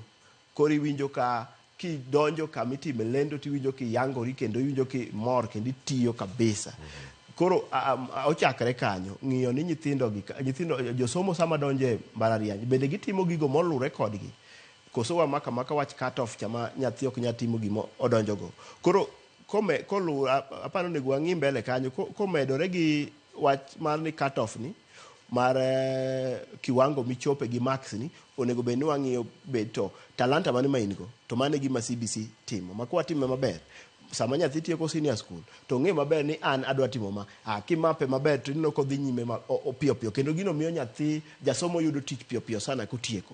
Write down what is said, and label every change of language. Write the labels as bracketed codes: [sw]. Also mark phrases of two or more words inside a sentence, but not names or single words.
[luo] Koro iwinjo ka kidonjo kamitime lendo tiwinjo kiyangori kendo iwinjo kimor kendo itiyo kabisa. Koro ochakre kanyo ng'iyo ni nyithindo josomo sama donje mbalariany bende gitimo gigo molure kodgi koso wa maka wach [en] cut off [luo] chama nyathi ok nyatimo gimo odonjogo. Koro kolu apano nego wang'i mbele kanyo komedore gi wach mar ni [en] cut off [luo] ni mar kiwango michope gi max ni onego bed ni wang'iyo bed to talanta mane ma in go to mane gima CBC timo makwa time maber sama nyathi tieko [en] senior school [luo] to ng'e maber ni an adwa timo ma kimape maber to ineno kodhi nyime piyo kendo gino miyo nyathi jasomo yudo tich piyo sana kotieko.